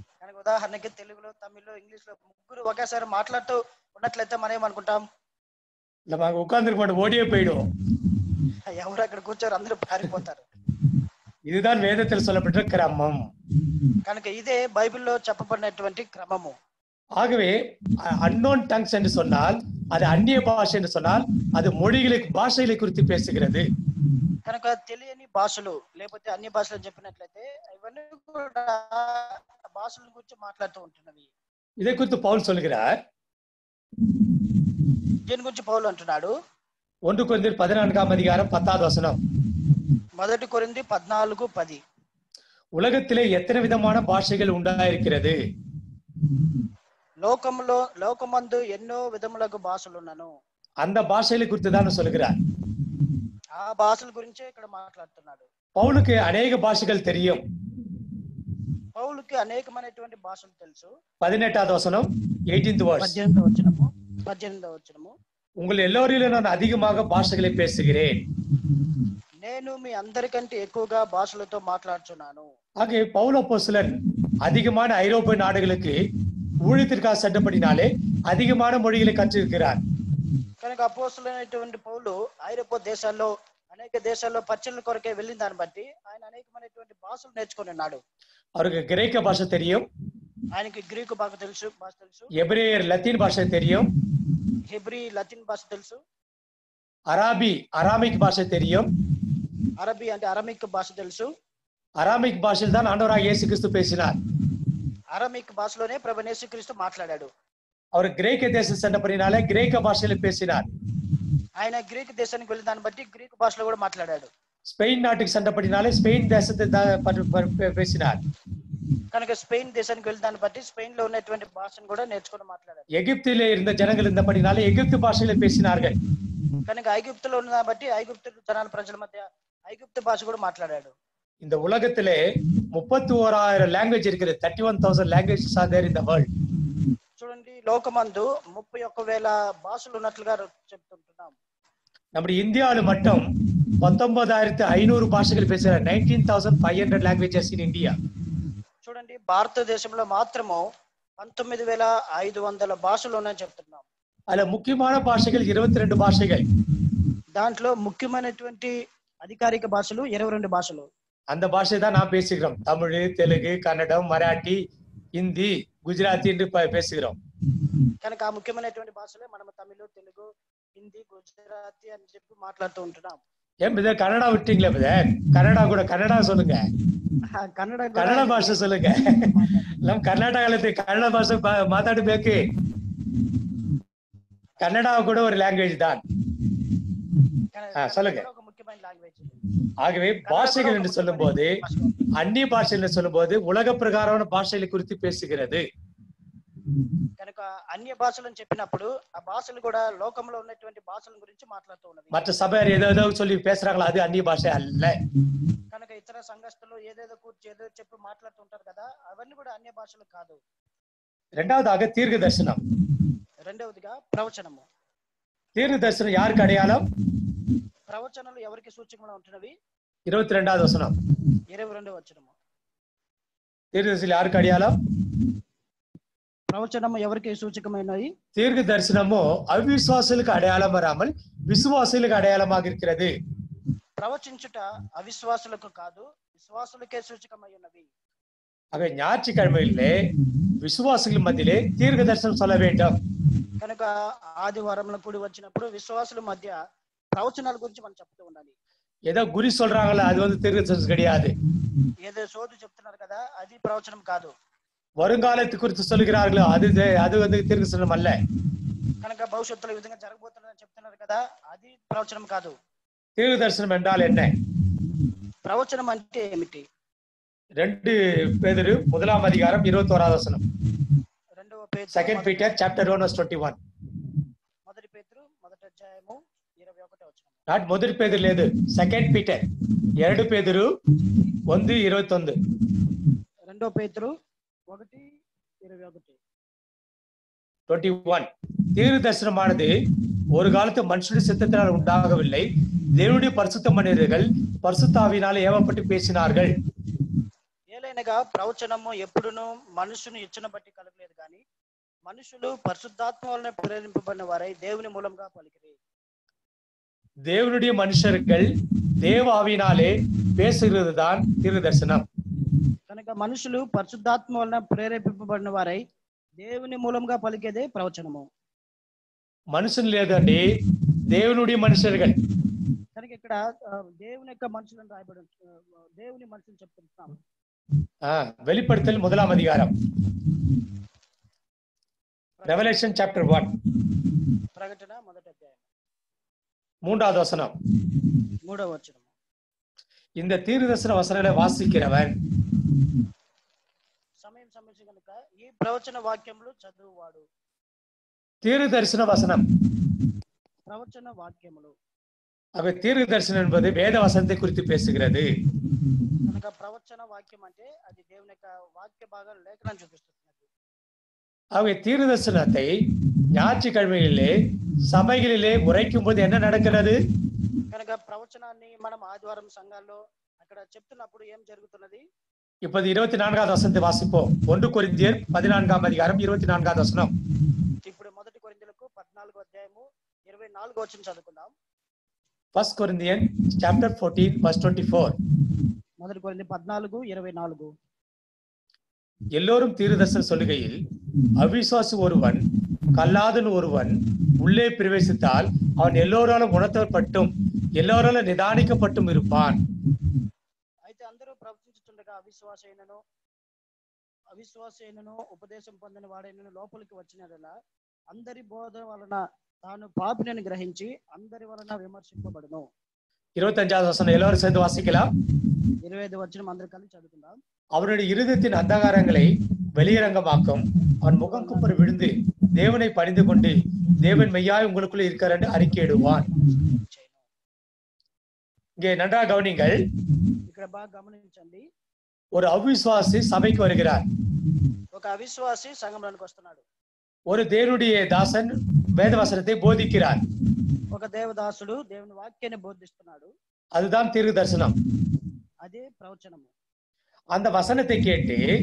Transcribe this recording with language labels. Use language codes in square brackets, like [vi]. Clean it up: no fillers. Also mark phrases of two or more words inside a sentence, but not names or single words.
[te] కనుక ఉదాహరణకి తెలుగులో, తమిళ్లో, ఇంగ్లీష్ లో ముగ్గురు ఒకేసారి మాట్లాడుతూ ఉన్నట్లయితే మనం ఏమనుకుంటాం? [ta] நம்ம அங்க உட்கார்ந்துருக்க ஓடியே போயிடும். [te] ఎవరు అక్కడ కూర్చోరు, అందరూ పారిపోతారు. [ta] இதுதான் வேதத்தில் சொல்லப்பட்ட கிரமம். [te] కనుక ఇదే బైబిల్లో చెప్పబడినటువంటి క్రమము. [ta] ஆகவே அன்னோன் டங்ஸ் என்று சொன்னால் அது அந்நிய பாஷை என்று சொன்னால் அது பாஷைகளை குறித்து பேசுகிறது. [te] కనుక తెలియని భాషలు లేకపోతే అన్య భాషలు చెప్పినట్లయితే ఇవన్నీ కూడా భాషల గురించి మాట్లాడుతూ ఉంటున్నవి. [ta] இதை குறித்து பவுல் சொல்கிறார். [te] దీని గురించి పౌలు అంటున్నాడు [ta] 1 கொரிந்தியர் 14ஆம் அதிகாரம் 10வது வசனம். [te] 1 కొరింథీ 14:10. [ta] உலகத்திலே எத்தனை விதமான பாஷைகள் உண்டாயிருக்கிறது? [te] లోకమందు ఎన్నో విధములకు భాషలు ఉన్నను. [ta] அந்த பாஷைகளை குறித்து தான் சொல்கிறார். [te] ఆ భాషల గురించే ఇక్కడ మాట్లాడుతున్నాడు. [ta] பவுலுக்கு அநேக பாஷைகள் தெரியும். [te] పౌలుకి అనేకమైనటువంటి భాషలు తెలుసు. [ta] 18வது வசனம் [en] 18th verse. [te] 18వ వచనము. [ta] உங்கள் எல்லோரிலும் நான் அதிகமாக பாஷைகளை பேசுகிறேன். [te] నేను మీ అందరికంటే ఎక్కువగా భాషలతో మాట్లాడుచున్నాను. [ta] ஆகவே பவுல் அப்போஸ்தலன் அதிகமான ஐரோப்பிய நாடுகளுக்கு ஊழியத்திற்காக சென்றபடினாலே அதிகமான மொழிகளை கற்றிருக்கிறார். [te] కనుక అపోస్తలుడైనటువంటి పౌలు ఐరోపా దేశాల్లో అనేక దేశాల్లో పరిచర్ల కొరకే వెళ్ళిన దాన్ని బట్టి ఆయన అనేకమైనటువంటి భాషలు నేర్చుకొని ఉన్నాడు. [ta] அவருக்கு கிரேக்க பாஷை தெரியும். [te] ఆయనకి గ్రీకు భాష తెలుసు. [ta] எபிரேயர் லத்தீன் பாஷை தெரியும். [te] హెబ్రీ లతీన్ భాష తెలుసు. [ta] அராமிக் பாஷை தெரியும். [te] అరబీ అంటే అరమిక్ భాష తెలుసు. [ta] அராமிக் பாஷையில் தான் ஆண்டவராகிய இயேசு கிறிஸ்து பேசினார். [te] అరమిక్ భాషలోనే ప్రభువైన యేసుక్రీస్తు మాట్లాడాడు. [ta] அவர் கிரேக்க தேசம் சென்றபடினாலே கிரேக்க பாஷையில பேசினார். [te] ఆయన గ్రీకు దేశానికి వెళ్ళిన దాన్ని బట్టి గ్రీకు భాషలో కూడా మాట్లాడాడు. [ta] ஸ்பெயின் நாட்டுக்கு சென்றபடினாலே ஸ்பெயின் தேசத்தை பேசினார். [te] కనుక స్పెయిన్ దేశానికి వెళ్ళిన దాన్ని బట్టి స్పెయిన్ లో ఉన్నటువంటి భాషను కూడా నేర్చుకొని మాట్లాడాడు. [ta] எகிப்திலே இருந்த ஜனங்கள் இருந்தபடினாலே எகிப்து பாஷையில பேசினார்கள். [te] కనుక ఐగుప్తులో ఉన్న బట్టి ఐగుప్తు జనాల ప్రజల మధ్య ఐగుప్తు భాష కూడా మాట్లాడాడు. [ta] இந்த உலகத்திலே 31,000 లాంగ్వేజ్ இருக்கிறது. [en] 31,000 languages are there in the world. [te] చూడండి, లోకమందు 31,000 భాషలు ఉన్నట్లుగా చెప్తుంటున్నాం. [ta] நம்முடைய இந்தியாவில் மட்டும் 19,500 భాషలు பேசுறாங்க. [en] 19,500 languages in India. [te] చూడండి, భారతదేశంలో మాత్రము 19,500 భాషలు ఉన్నాయని చెప్తున్నాం. [ta] அதுல முக்கியமான பாஷைகள் 22 பாஷைகள். [te] దాంట్లో ముఖ్యమైనటువంటి అధికారిక భాషలు 22 భాషలు. [ta] அந்த பாஷை தான் நாம் பேசுகிறோம். தமிழ், தெலுங்கு, கன்னடம், மராட்டி, హిందీ, గుజరాతీ என்று பேசுகிறோம். [te] కనుక ఆ ముఖ్యమైనటువంటి భాషలే మనం తమిళ, తెలుగు, హిందీ, గుజరాతీ అని చెప్పి మాట్లాడుతూ ఉంటున్నాం. [ta] ஏன் பிரதர் கன்னடா விட்டீங்களா பிரதர்? கன்னடா சொல்லுங்க. [kn] ಕನ್ನಡ ಭಾಷೆ [ta] சொல்லுங்க. [kn] ನಮ್ ಕರ್ನಾಟಕದಲ್ಲಿ ಕನ್ನಡ ಭಾಷೆ ಮಾತಾಡಬೇಕು. [ta] கன்னடா கூட ஒரு லாங்குவேஜ் தான். சொல்லுங்க. ஆகவே பாஷைகள் என்று சொல்லும் போது, அந்நிய பாஷை என்று சொல்லும் போது உலக பிரகாரமான பாஷைகளை குறித்து பேசுகிறது. [te] కనుక అన్య భాషలను చెప్పినప్పుడు ఆ భాషలు కూడా లోకంలో ఉన్నటువంటి భాషల గురించి మాట్లాడుతూ ఉన్నది. [ta] மற்ற சபையார் ஏதோ சொல்லி பேசுறாங்களா, அது அந்நிய பாஷை அல்ல. [te] కనుక ఇతర సంఘస్థులు ఏదేదో కూర్చి ఏదో చెప్పి మాట్లాడుతుంటారు కదా, అవన్నీ కూడా అన్య భాషలు కాదు. [ta] இரண்டாவதாக தீர்க்க தரிசனம். [te] రెండవదిగా ప్రవచనము. [ta] தீர்க்க தரிசனம் யாருக்கு அடையாளம்? [te] ప్రవచనాలు ఎవరికి సూచకంగా ఉంటున్నవి? [ta] 22வது வசனம். [te] 22వ వచనము. [ta] தீர்க்க தரிசனம் யாருக்கு அடையாளம்? [te] ప్రవచనము ఎవరికి సూచకమైనది? [ta] தீர்க்க தரிசனமோ அவிசுவாசிகளுக்கு அடையாளம் வராமல் விசுவாசிகளுக்கு அடையாளமாக இருக்கிறது. [te] ప్రవచించుట అవిశ్వాసులకు కాదు, విశ్వాసులకే సూచకమై ఉన్నవి. [ta] ஆக ஞாயிற்றுக்கிழமையிலே விசுவாசிகள் மத்தியிலே தீர்க்க தரிசனம் சொல்ல வேண்டும். [te] కనుక ఆదివారంలో కూడి వచ్చినప్పుడు విశ్వాసుల మధ్య ప్రవచనాల గురించి మనం చెప్తూ ఉండాలి. [ta] ஏதோ குறி சொல்றாங்களா, அது தீர்க்க தரிசனம் கிடையாது. [te] ఏదో సోదు చెప్తున్నారు కదా, అది ప్రవచనం కాదు. [ta] வருங்காலத்தை குறித்து சொல்கிறார்களோ அது தீர்க்க தரிசனம் அல்ல. [te] కనుక భవిష్యత్తులో ఈ విధంగా జరగబోతుందని చెప్తున్నారు కదా, అది ప్రవచనం కాదు. [ta] தீர்க்க தரிசனம் என்றால் என்ன? [te] ప్రవచనం అంటే ఏమిటి? [ta] 2 பேதுரு 1ஆம் அதிகாரம் 21வது வசனம். [en] 2 Peter chapter 1 verse 21. [te] మొదటి పేతురు 1వ అధ్యాయము 21వ వచనం. నాట్ మొదటి పేతురు లేదు, 2 Peter 2 పేతురు 1:21. 2 పేతురు 1:21. 21. [ta] தீர்க்க தரிசனமானது ஒரு காலத்து மனுஷனுடைய சித்தத்தினால் உண்டாகவில்லை, தேவனுடைய பரிசுத்த மனிதர்கள் பரிசுத்த ஆவியினாலே ஏவப்பட்டு பேசினார்கள். [te] ఏలైనగా ప్రవచనము ఎప్పుడును మనుషుని ఇచ్చిన బట్టి కలగలేదు కానీ మనుషులు పరిశుద్ధాత్మ వలన ప్రేరేపింపబడిన వారై దేవుని మూలంగా పలికిరి. [ta] தேவனுடைய மனுஷர்கள் தேவ ஆவியினாலே பேசுகிறதுதான் தீர்க்கதரிசனம். [te] కనుక మనుషులు పరిశుద్ధాత్మ వలన ప్రేరేపింపబడిన వారై దేవుని మూలంగా పలికేదే ప్రవచనము. మనుషులు లేదండి, [ta] தேவனுடைய மனுஷர்கள். [te] కనుక ఇక్కడ దేవుని యొక్క మనుషులను రాయబడి దేవుని మనుషులు చెప్తున్నాం. வெளிப்படுத்தல் 1ஆம் அதிகாரம், [en] Revelation chapter [te] 1, ప్రకటన 1వ అధ్యాయం [ta] 3வது வசனம். [te] 3వ వచనం. [ta] இந்த தீர்க்கதரிசன வசனங்களை வாசிக்கிறவன் [te] సమయం సమస్య కనుక ఈ ప్రవచన వాక్యములు చదువువాడు. [ta] தீர்க்கதரிசன வசனம், [te] ప్రవచన వాక్యములు. [ta] அவை தீர்க்கதரிசனம் என்பது வேத வசனத்தை குறித்து பேசுகிறது. [te] కనుక ప్రవచన వాక్యం అంటే అది దేవుని యొక్క వాక్య భాగాలు లేఖనం చూపిస్తున్నది. [ta] அவை தீர்க்கதரிசனத்தை ஞாயிற்றுக்கிழமைகளிலே சபைகளிலே உரைக்கும் போது என்ன நடக்கிறது? [te] కనుక ప్రవచనాన్ని మనం ఆదివారం సంఘాల్లో అక్కడ చెప్తున్నప్పుడు ఏం జరుగుతున్నది? [ta] இப்போது 24வது வசனத்தை வாசிப்போம். 1 கொரிந்தியர் 14ஆம் அதிகாரம் 24வது வசனம். [te] ఇప్పుడు 1 కొరింథీయులకు 14వ అధ్యాయము 24వ వచనం చదువుకుందాం. [en] 1 Corinthians chapter 14 verse 24. [te] 1 కొరింథీ 14:24. [ta] எல்லோரும் தீர்க்கதரிசனம் சொல்லுகையில் அவிசுவாசி ஒருவன் கல்லாதன் ஒருவன் உள்ளே பிரவேசித்தால் அவன் எல்லோராலும் உணர்த்தப்பட்டும் எல்லோராலும் நிதானிக்கப்பட்டும் இருப்பான். [te] అయితే అందరూ ప్రవచించుచుండగా అవిశ్వాసైనను ఉపదేశం పొందిన వాడైనను లోపలికి వచ్చినలా అందరి బోధ వలన తాను పాపిని గ్రహించి అందరి వలన విమర్శింపబడును. [ta] 25வது வசனம் எல்லாரும் சேர்ந்து வாசிக்கலாம். [te] 25వ వచనం అందరూ కలిసి చదువుకుందాం. [ta] அவனுடைய இருதயத்தின் அந்தகாரங்களை வெளியரங்கமாக்கும், அவன் முகம் குப்புற விழுந்து தேவனை பணிந்து கொண்டு தேவன் மெய்யாய் உங்களுக்குள்ள இருக்கிறார் என்று அறிக்கையிடுவான். இங்கே நன்றாக கவனிங்கள். [te] ఇక్కడ బాగా గమనించండి. [ta] ஒரு அவிசுவாசி சபைக்கு வருகிறார். [te] ఒక అవిశ్వాసి సంఘంలోకి వస్తున్నాడు. [ta] ஒரு தேவனுடைய தாசன் வேதவசனத்தை போதிக்கிறார். [te] ఒక దేవదాసుడు దేవుని వాక్యాన్ని బోధిస్తున్నాడు. [ta] அதுதான் தீர்க்கதரிசனம். [te] అదే ప్రవచనము. [ta] அந்த வசனத்தை கேட்டு